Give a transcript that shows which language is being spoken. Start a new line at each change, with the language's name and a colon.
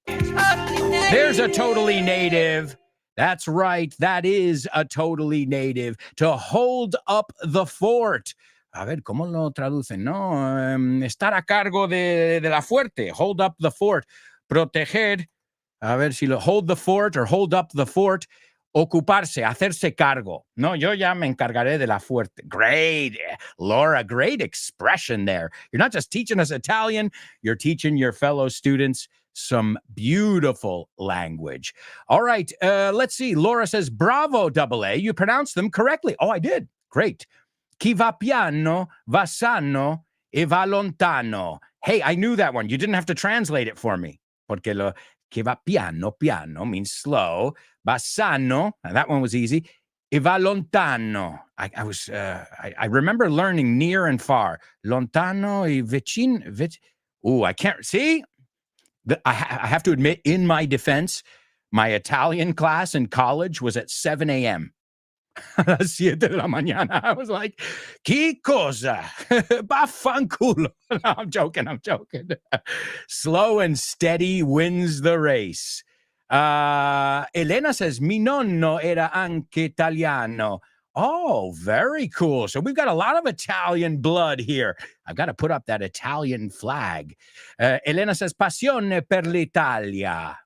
English: There's a totally native. That's right. That is a totally native. To hold up the fort.
Spanish: A ver, ¿cómo lo traducen? No, estar a cargo de la fuerte.
English: Hold up the fort.
Spanish: Proteger. A ver si lo
English: hold the fort or hold up the fort.
Spanish: Ocuparse, hacerse cargo. No, yo ya me encargaré de la fuerte.
English: Great, Laura, great expression there. You're not just teaching us Italian, you're teaching your fellow students some beautiful language. All right, let's see. Laura says, bravo, AA. You pronounced them correctly. Oh, I did. Great.
Italian: Chi va piano, va sano, e va lontano.
English: Hey, I knew that one. You didn't have to translate it for me.
Spanish: Porque lo que
Italian: va piano
English: means slow.
Italian: Va sano,
English: that one was easy.
Italian: E va lontano.
English: I remember learning near and far. Lontano e vicino. Ooh, I can't see. I have to admit, in my defense, my Italian class in college was at 7 a.m.
Spanish: 7 de la mañana.
English: I was like,
Spanish: ¿qué cosa?
English: Baffanculo. No, I'm joking. Slow and steady wins the race. Elena says,
Italian: mi nonno era anche italiano.
English: Oh, very cool. So we've got a lot of Italian blood here. I've got to put up that Italian flag. Elena says,
Italian: passione per l'Italia.